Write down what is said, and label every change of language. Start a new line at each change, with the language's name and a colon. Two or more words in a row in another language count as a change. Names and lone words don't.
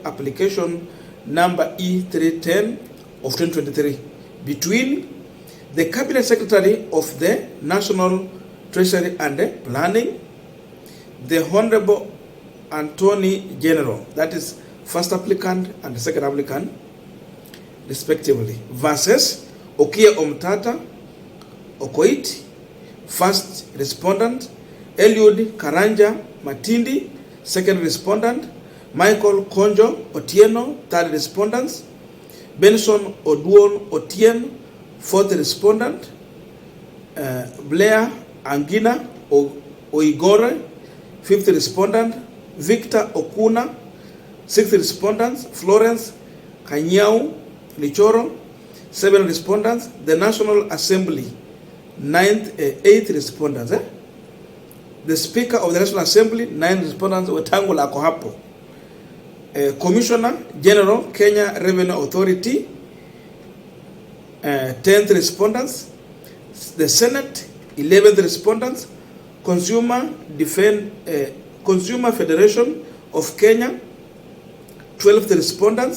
English: Application Number E310 of 2023, between the Cabinet Secretary of the National Treasury and Planning, the Honorable Attorney General, that is first applicant and the second applicant, respectively, versus Okiya Omtata, Okoit, first respondent, Eliud Karanja Matindi, second respondent, Michael Konjo Otieno, third respondent. Benson Oduon Otien, fourth respondent. Blair Angina Oigore, fifth respondent. Victor Okuna, sixth respondent. Florence Kanyau Lichoro, seven respondents. The National Assembly, eighth respondents. The Speaker of the National Assembly, 9 respondents.
Swahili: Wetangula ako hapo.
English: Commissioner General, Kenya Revenue Authority, 10th respondents. The Senate, 11th respondents. Consumer Federation of Kenya, 12th respondents.